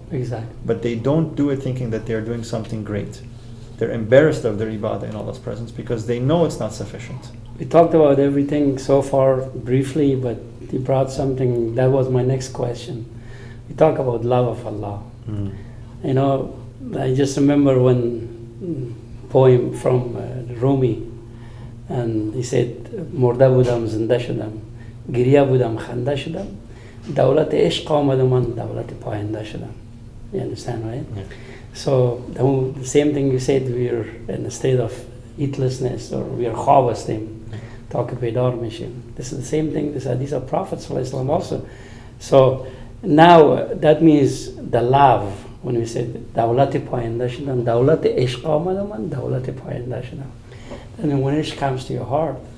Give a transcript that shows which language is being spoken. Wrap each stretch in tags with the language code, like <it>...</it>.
<en>Exactly. But they don't do it thinking that they're doing something great. They're embarrassed of their ibadah in Allah's presence because they know it's not sufficient. We talked about everything so far briefly, but you brought something that was my next question. We talk about love of Allah. You know, I just remember one poem from Rumi, and he said,</en> <fa>مرده بودم زنده شدم گریه بودم خنده شدم دولت عشق آمد و من دولت پاینده شدم.</fa> <en>You understand, right? Yeah. So the same thing you said, we are in a state of heedlessness, or we are</en> <fa>خوابستیم تا که بیدار میشیم.</fa> <en>This is the same thing, this hadith of Prophet ﷺ also. So now that means the love, when we said</en> <fa>دولت پاینده شدم دولت عشق آمد و من دولت پاینده شدم.</fa> <en>And then when it comes to your heart,</en>